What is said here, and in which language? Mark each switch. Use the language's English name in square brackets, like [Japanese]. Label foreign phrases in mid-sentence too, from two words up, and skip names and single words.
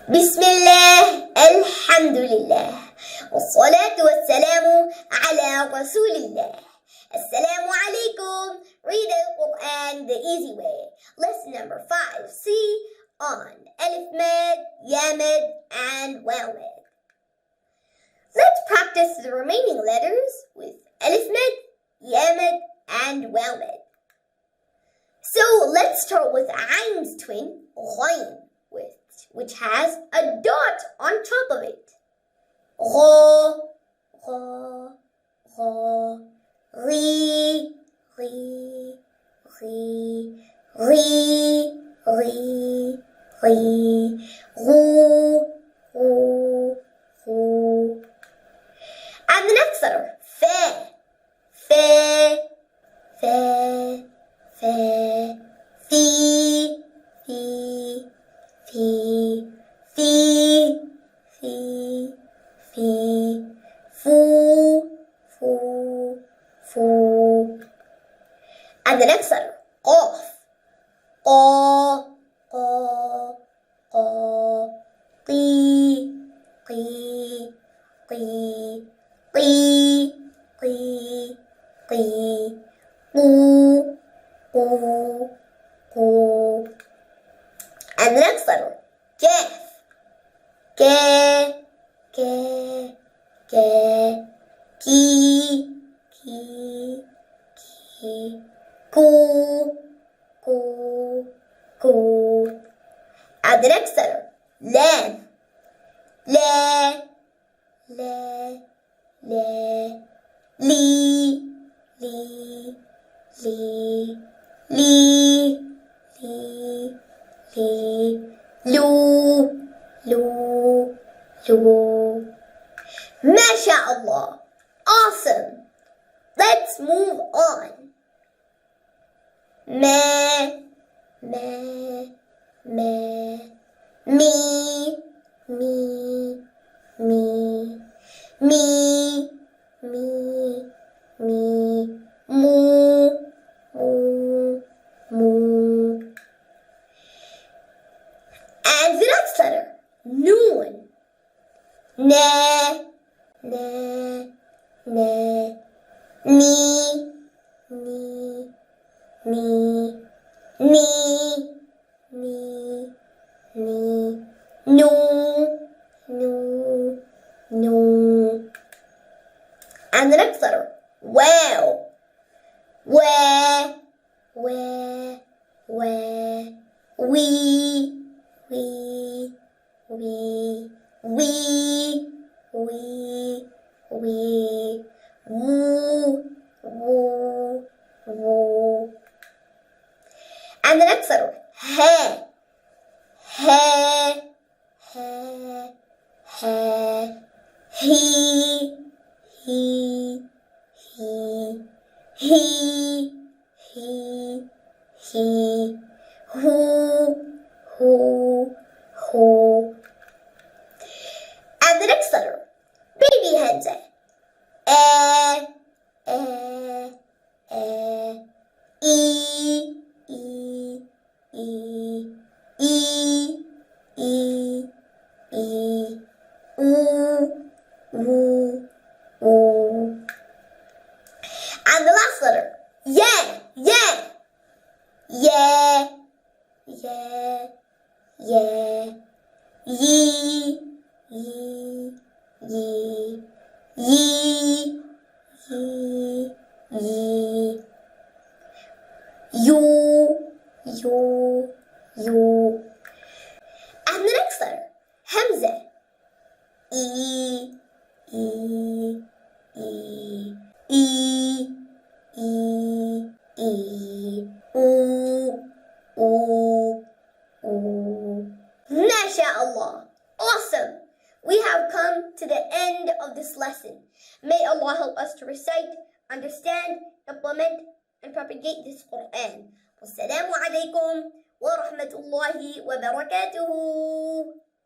[Arabic] بسم الله الحمد لله والصلاة والسلام على رسول الله. السلام عليكم. [English] Read Al-Quran the easy way. Lesson number 5C on Alif Mad, Ya Mad, and Waw Mad. Let's practice the remaining letters with Alif Mad, Ya Mad, and Waw Mad. So let's start with Ain's twin, Ghayn, which has a dot on top of it. [Arabic] Gha, gha, gha. Ri, ri, ri, ri, ri, ri. Ru, ru, ru. [English] And the next letter, [Arabic] Fe, fe, fe, fe. Fi, fi, fi, fi, fi, fi. Fu, fu, fu. [English] And the next letter, Qaf, [Arabic] qa, qa, qa. Qi, qi, qi, qi, qi, qi. Qu, qu, qu. [English] And the next letter, Kaf, [Arabic] ka, ka, ka. Ki, ki, ki. Ku, ku, ku. [English] And the next letter, [Arabic] Lam, la, la, la. Li, li, li, li, li, li. Lu, lu, lu. [English] MashaAllah. Awesome. Let's move on. [Arabic] Ma, ma, ma. Mi, mi, mi. Mi, mi, mi. Mu, mu, mu. [English] And the next letter, Noon. [Arabic] Na, na, na. Ni, ni, ni. Ni, ni, ni. Nu, nu, nu. [English] And the next letter, Wow. [Arabic] Wa, wa, wa. We, we, we. We, we. Woo, woo, woo. [English] And the next letter, [Arabic] Ha, ha, ha, ha. He, he, he. He, he. Who, who. [English] And the next letter, Baby Hamza. [Arabic] E, e, e. E, e, e. E, e, e. U, u, u. [English] And the last letter, Yeah, yeah. [Arabic] Yeah, yeah, yeah. Ye, ye, ye. Ye, ye, ye. You, you, you. [English] And the next letter, Hamza. [Arabic] E, e, e. E, e, e. U, u, u. [English] MashaAllah. Awesome. We have come to the end of this lesson. May Allah help us to recite, understand, implement, and propagate this Quran. [Arabic] والسلام عليكم ورحمة الله وبركاته.